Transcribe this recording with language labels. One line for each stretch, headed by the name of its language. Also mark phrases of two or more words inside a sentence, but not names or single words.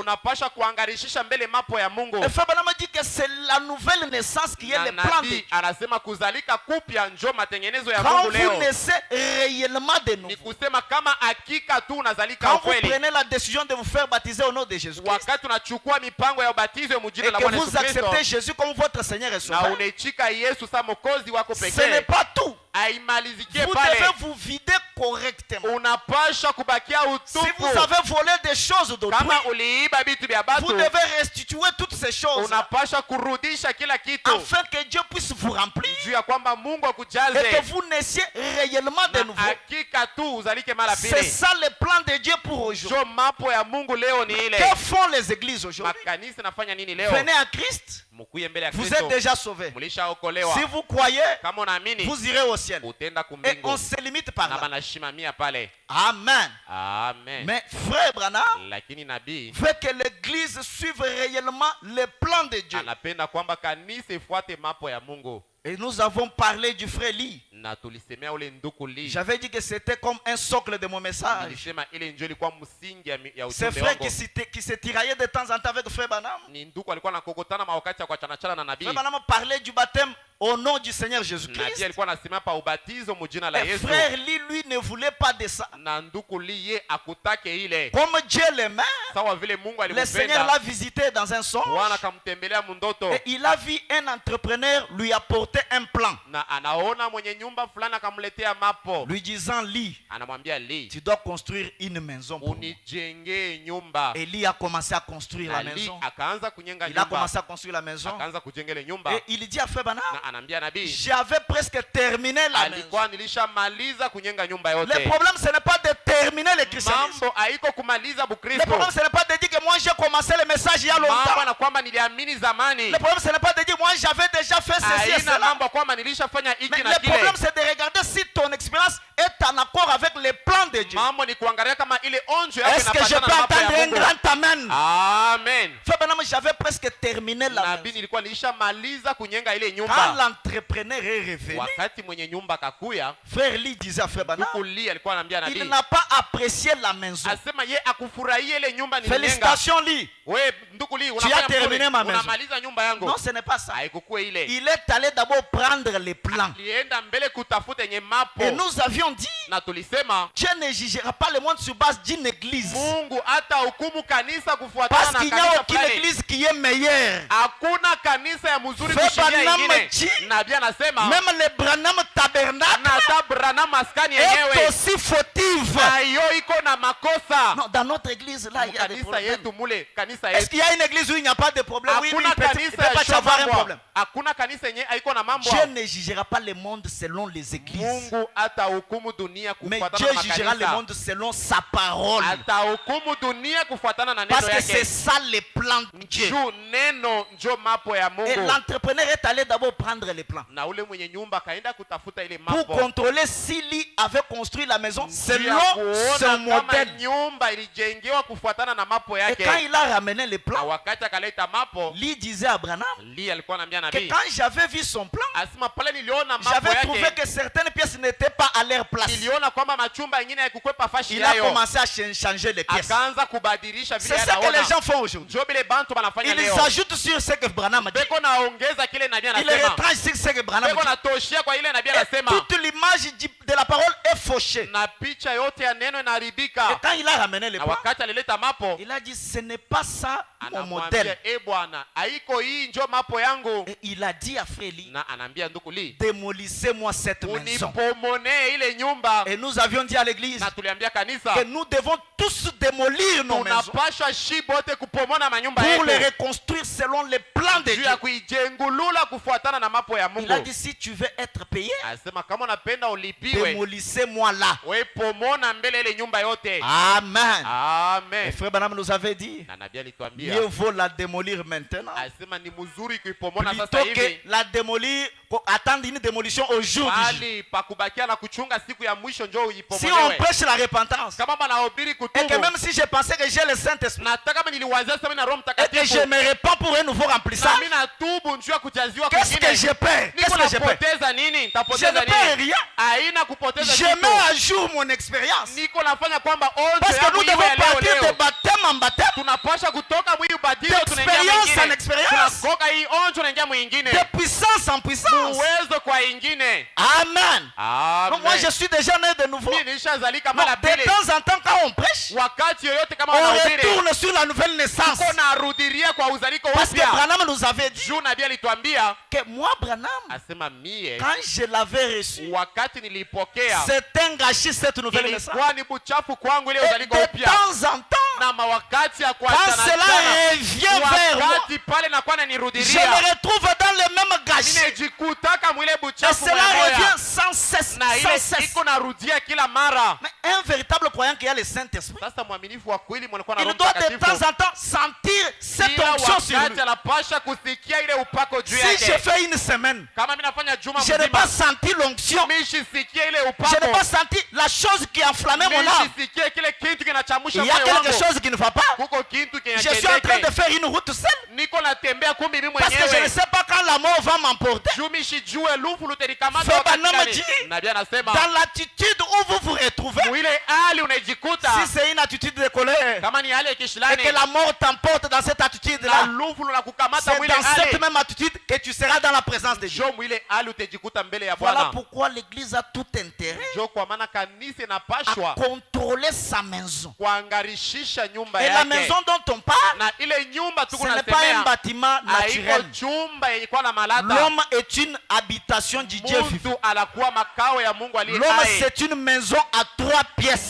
Swahili: unapasha kuangarishisha mbele mapo ya Mungu.
French: Et Frère Branham dit que c'est la nouvelle naissance qui est
Swahili: Na
French: le plan de Dieu.
Swahili: nabii anasema kuzalika kupya njo matengenezo ya
French: Quand
Swahili: Mungu
French: vous
Swahili: leo.
French: naissez réellement de
Swahili: Ni
French: nouveau,
Swahili: kusema kama hakika tu unazalika
French: quand vous
Swahili: ukweli,
French: prenez la décision de vous faire baptiser au nom de Jésus-Christ,
Swahili: wakati unachukua mipango ya ubatizo ya mujina
French: et la que
Swahili: Bwana
French: vous
Swahili: Yesu Kristo,
French: acceptez Jésus comme votre Seigneur et
Swahili: na
French: Sauveur,
Swahili: unaichika Yesu sa mokozi wako
French: ce n'est
Swahili: pekee,
French: pas tout.
Swahili: haimalizikie
French: Vous
Swahili: pale.
French: devez vous vider correctement.
Swahili: Unapasha kubakia
French: Si
Swahili: utupu.
French: vous avez volé des choses d'autrui,
Swahili: Kama uliiba vitu vya
French: vous
Swahili: batu,
French: devez restituer toutes ces choses
Swahili: unapasha kurudisha kila kitu
French: afin que Dieu puisse vous remplir
Swahili: juu ya kwamba Mungu
French: et
Swahili: akujaze
French: que vous naissiez réellement de
Swahili: na
French: nouveau.
Swahili: hakika tu uzalike mara
French: C'est
Swahili: pili.
French: ça le plan de Dieu pour aujourd'hui.
Swahili: Jo mapo ya Mungu leo ni ile.
French: Que font les églises aujourd'hui?
Swahili: Makanisa nafanya nini leo?
French: Venez à Christ,
Swahili: Mkuye mbele ya
French: vous
Swahili: Kristo,
French: êtes déjà sauvés.
Swahili: mulishaokolewa.
French: Si vous croyez,
Swahili: Kama unaamini
French: vous irez au ciel.
Swahili: utenda
French: Et
Swahili: kumbingu
French: on se limite par
Swahili: na
French: là.
Swahili: banashimamia pale.
French: Amen.
Swahili: Amen.
French: Mais frère Branham
Swahili: Lakini nabii
French: veut que l'église suive réellement les plans de Dieu.
Swahili: anapenda kwamba kanisa ifuate mapo ya Mungu.
French: Et nous avons parlé du frère Lee.
Swahili: Na tulisemea ule nduku Lee.
French: J'avais dit que c'était comme un socle de mon message.
Swahili: Nilisema ile njoo ilikuwa msingi ya
French: C'est
Swahili: ujumbe
French: frère
Swahili: wangu.
French: qui se tiraillait de temps en temps avec frère Branham.
Swahili: Ni nduku alikuwa anakokotana mawakati ya kuachanachana na nabii.
French: Frère Branham parlait du baptême au nom du Seigneur
Swahili: nabii
French: Jésus-Christ.
Swahili: alikuwa anasimama pa ubatizo mujina la
French: Et
Swahili: Yesu,
French: frère lui ne voulait pas de ça.
Swahili: na nduku liye akutake ile.
French: Comme Dieu l'aimait,
Swahili: Sawa vile Mungu
French: le Seigneur
Swahili: alimpenda,
French: l'a visité dans un songe.
Swahili: Bwana akamtembelea mundoto,
French: Et il a vu un entrepreneur lui apporter un plan.
Swahili: na anaona mwenye nyumba fulani akamletea mapo,
French: Lui disant, Lee,
Swahili: anamwambia Li,
French: tu dois construire une maison pour moi.
Swahili: unijengee nyumba.
French: Et Lee a commencé à construire la
Swahili: Na Li
French: maison.
Swahili: akaanza kujenga
French: Il a
Swahili: nyumba,
French: commencé à construire la maison.
Swahili: akaanza kujenga ile nyumba,
French: Et il dit à Frère Branham,
Swahili: na anaambia nabii,
French: j'avais presque terminé la maison.
Swahili: alikuwa nilishamaliza kujenga nyumba
French: Le
Swahili: yote.
French: problème, ce n'est pas de terminer le christianisme.
Swahili: Mambo haiko kumaliza
French: Le
Swahili: Bukristo.
French: problème, ce n'est pas de dire que moi j'ai commencé le message il y a
Swahili: Mambo
French: longtemps.
Swahili: na kwamba niliamini zamani.
French: Le problème, ce n'est pas de dire moi j'avais déjà fait ceci et
Swahili: Haina
French: cela.
Swahili: mambo kwamba nilishafanya
French: Mais
Swahili: hiki na
French: le problème,
Swahili: kile.
French: c'est de regarder si ton expérience est en accord avec les plans de Dieu.
Swahili: Mambo ni kuangalia kama ile onjo yako
French: Est-ce que je
Swahili: inapatana
French: peux
Swahili: na mambo
French: entendre
Swahili: ya
French: un
Swahili: Mungu.
French: grand amen?
Swahili: Amen.
French: Frère Branham, j'avais presque terminé la
Swahili: Nabii
French: maison.
Swahili: nilikuwa nilishamaliza kujenga ile
French: Quand
Swahili: nyumba.
French: l'entrepreneur est revenu,
Swahili: Wakati mwenye nyumba kakuya,
French: Frère Lee disait à Frère Branham,
Swahili: ndugu Li alikuwa anaambia
French: il
Swahili: nabii,
French: n'a pas apprécié la maison.
Swahili: asema ye akufurahia ile nyumba nilijenga.
French: Félicitations Lee.
Swahili: We ndugu Li,
French: as
Swahili: unafanya
French: terminé
Swahili: mzuri,
French: ma maison.
Swahili: unamaliza nyumba yangu.
French: Non, ce n'est pas ça.
Swahili: Haikukuwa ile.
French: Il est allé d'abord prendre les plans.
Swahili: Alienda mbele kutafuta yenye mapo.
French: Et nous avions dit,
Swahili: Na tulisema
French: Dieu ne jugera pas le monde sur base d'une église.
Swahili: Mungu hata hukumu kanisa kufuatana
French: Parce
Swahili: na
French: qu'il n'y a
Swahili: kanisa
French: aucune
Swahili: fulani.
French: église qui est meilleure.
Swahili: Hakuna kanisa ya mzuri
French: Frère
Swahili: kushindia
French: Branham
Swahili: ingine.
French: dit,
Swahili: Nabii anasema
French: même le Branham
Swahili: na
French: tabernacle
Swahili: hata Branham maskani
French: est
Swahili: yenyewe
French: aussi fautive.
Swahili: na hiyo iko na makosa.
French: Non, dans notre église, là, il y a des
Swahili: Kanisa
French: problèmes.
Swahili: yetu mule, kanisa
French: Est-ce
Swahili: yetu.
French: qu'il y a une église où il n'y a pas de problème? Oui, oui,
Swahili: Hakuna
French: il peut
Swahili: kanisa
French: pas y
Swahili: ya
French: avoir un
Swahili: shomambwa.
French: problème.
Swahili: Hakuna kanisa yenye haiko na mambo.
French: Dieu ne jugera pas le monde selon les églises.
Swahili: Mungu hata hukumu dunia
French: Mais
Swahili: kufuatana
French: Dieu
Swahili: na
French: jugera le
Swahili: makanisa.
French: monde selon sa parole.
Swahili: Hata hukumu dunia kufuatana na neno
French: Parce que c'est
Swahili: yake.
French: ça le plan de Dieu.
Swahili: Juu neno njo mapo ya
French: Et
Swahili: Mungu.
French: l'entrepreneur est allé d'abord prendre les plans
Swahili: Na ule mwenye nyumba kaenda kutafuta ile
French: pour
Swahili: mapo.
French: contrôler s'il avait construit la maison
Swahili: Juu
French: selon
Swahili: ya
French: son
Swahili: kuona kama
French: modèle.
Swahili: nyumba ilijengewa kufuatana na mapo
French: Et
Swahili: yake.
French: quand il a ramené les
Swahili: Na
French: plans,
Swahili: wakati akaleta mapo,
French: lui disait à Branham
Swahili: Li alikuwa anaambia
French: que
Swahili: nabii,
French: quand j'avais vu son plan,
Swahili: asema pale niliona mapo
French: j'avais trouvé
Swahili: yake,
French: que certaines pièces n'étaient pas à leur place.
Swahili: niliona kwamba machumba mengine haikukwepa fashi
French: Il a
Swahili: yayo.
French: commencé à changer les pièces.
Swahili: Akaanza kubadilisha vile
French: C'est ça que les
Swahili: anaona.
French: gens font aujourd'hui.
Swahili: Njo vile bantu banafanya
French: Ils
Swahili: leo.
French: ajoutent sur ce que Branham a dit.
Swahili: Beko naongeza kile nabii
French: Ils
Swahili: anasema.
French: retranchent sur ce que Branham
Swahili: Beko
French: a dit.
Swahili: natoshia kwa ile nabii
French: Et
Swahili: anasema.
French: toute l'image de la parole est fauchée.
Swahili: Na picha yote ya neno
French: Et
Swahili: inaharibika.
French: quand il a ramené les
Swahili: Na
French: plans,
Swahili: wakati alileta mapo,
French: il a dit ce n'est pas ça mon
Swahili: anamwambia
French: modèle.
Swahili: bwana, haiko hii njo mapo yangu.
French: Et il a dit à Frère Lee,
Swahili: Na anaambia ndugu Li,
French: démolissez-moi cette maison.
Swahili: unipomone ile nyumba.
French: Et nous avions dit à l'église
Swahili: Na tuliambia kanisa,
French: que nous devons tous démolir nos maisons
Swahili: tunapashwa shi bote kupomona manyumba
French: pour les
Swahili: yetu
French: reconstruire selon les plans de
Swahili: juu
French: Dieu.
Swahili: ya kuijengulula kufuatana na mapo ya
French: Il a
Swahili: Mungu.
French: dit si tu veux être payé,
Swahili: Asema kama unapenda ulipiwe,
French: démolissez-moi là.
Swahili: we pomona mbele ile nyumba yote.
French: Amen. Et
Swahili: Amen.
French: Frère Branham nous avait dit,
Swahili: Na nabii
French: mieux
Swahili: alituambia,
French: vaut la démolir maintenant
Swahili: asema ni mzuri kuipomona sasa
French: plutôt que
Swahili: hivi
French: la démolir, attendre une démolition au jour du juge.
Swahili: bali pakubakia na kuchunga siku ya mwisho njo
French: Si on
Swahili: uipomolewe.
French: prêche la repentance,
Swahili: Kama banahubiri
French: et que
Swahili: kutubu,
French: même si je pensais que j'ai le Saint-Esprit,
Swahili: nataka kama niliwazia sasa mimi na Roho
French: et que je
Swahili: Mtakatifu,
French: me répands pour un nouveau
Swahili: na
French: remplissage,
Swahili: mimi natubu njuu ya kujaziwa
French: qu'est-ce que
Swahili: kwingine,
French: je perds?
Swahili: niko
French: Qu'est-ce que je perds?
Swahili: napoteza nini?
French: Je
Swahili: Nitapoteza
French: ne perds
Swahili: nini?
French: rien.
Swahili: Haina kupoteza
French: Je
Swahili: kitu.
French: mets à jour mon expérience.
Swahili: Niko nafanya kwamba onjo
French: Parce que
Swahili: yangu
French: nous
Swahili: iwe
French: devons
Swahili: ya leo
French: partir de
Swahili: leo.
French: baptême en baptême,
Swahili: Tunapasha kutoka mwili ubatizo tunaingia
French: d'expérience en
Swahili: mwingine.
French: expérience,
Swahili: Tunakoka hii onjo naingia mwingine.
French: de puissance en puissance.
Swahili: Uwezo kwa ingine.
French: Amen. Donc moi je
Swahili: Amen.
French: suis déjà né de nouveau.
Swahili: Mimi nilishazalika
French: Non,
Swahili: mara
French: de
Swahili: pili.
French: temps en temps quand on prêche,
Swahili: Wakati yoyote kama
French: on
Swahili: wanahubiri,
French: retourne sur la nouvelle naissance.
Swahili: tuko narudiria kwa uzaliko
French: Parce que
Swahili: upya.
French: Branham nous avait dit
Swahili: Juu nabii alituambia,
French: que moi, Branham,
Swahili: asema mie
French: quand je l'avais reçu,
Swahili: wakati nilipokea
French: c'est un gâchis cette nouvelle naissance.
Swahili: ilikuwa ni buchafu kwangu ile
French: Et
Swahili: uzaliko
French: de
Swahili: upya.
French: temps en temps,
Swahili: Na mawakati ya
French: quand
Swahili: kuachana
French: cela
Swahili: achana,
French: revient vers moi,
Swahili: wakati pale nakuwa
French: je
Swahili: nanirudiria,
French: me retrouve dans le même gâchis.
Swahili: ninajikutaka mwile
French: Et
Swahili: buchafu
French: cela
Swahili: moya moya.
French: revient sans cesse,
Swahili: Na
French: sans
Swahili: ile
French: cesse.
Swahili: iko narudia kila mara.
French: Mais un véritable croyant qui a le Saint-Esprit,
Swahili: Sasa mwaminifu wa kweli mwanakuwa na
French: il
Swahili: Roho
French: doit de
Swahili: Mtakatifu,
French: temps en temps sentir cette
Swahili: kila
French: onction sur lui.
Swahili: wakati anapasha kusikia ile upako juu
French: Si je
Swahili: yake.
French: fais une semaine,
Swahili: Kama mimi nafanya juma
French: je n'ai pas
Swahili: mzima,
French: senti l'onction,
Swahili: mimi sisikie ile
French: je n'ai
Swahili: upako,
French: pas senti la chose qui enflammait mon
Swahili: mimi
French: âme.
Swahili: sisikie kile kitu kinachamusha
French: Il y a
Swahili: moyo
French: quelque
Swahili: wangu.
French: chose qui ne va pas.
Swahili: Kuko kitu
French: Je suis en train de
Swahili: kinyakeleke,
French: faire une route seule
Swahili: niko natembea kumbi mimi
French: parce que je ne
Swahili: mwenyewe.
French: sais pas quand la mort va m'emporter.
Swahili: Juu mimi sijue lufu lutelikamata
French: Frère
Swahili: wakati
French: Branham
Swahili: gani.
French: dit,
Swahili: Nabii anasema
French: dans l'attitude où vous vous retrouvez,
Swahili: mwile hali unajikuta
French: si c'est une attitude de colère
Swahili: kama ni hali ya
French: et
Swahili: kishilani
French: que la mort t'emporte dans cette
Swahili: na
French: attitude-là,
Swahili: lufu lunakukamata
French: c'est
Swahili: mwile
French: dans cette
Swahili: hali
French: même attitude que tu seras dans la présence de Dieu.
Swahili: njo mwile hali utajikuta mbele ya
French: Voilà
Swahili: Bwana.
French: pourquoi l'église a tout intérêt
Swahili: Njo kwa maana kanisa
French: à
Swahili: inapashwa
French: contrôler sa maison.
Swahili: kuangarishisha nyumba
French: Et la
Swahili: yake,
French: maison dont on parle,
Swahili: na ile nyumba
French: ce
Swahili: tuko
French: n'est pas un
Swahili: nasemea
French: bâtiment
Swahili: haiko
French: naturel.
Swahili: chumba yenye kuwa na malata.
French: L'homme est une habitation du Dieu vivant.
Swahili: Muntu anakuwa makao ya Mungu aliye
French: L'homme,
Swahili: hai.
French: c'est une maison à 3 pièces.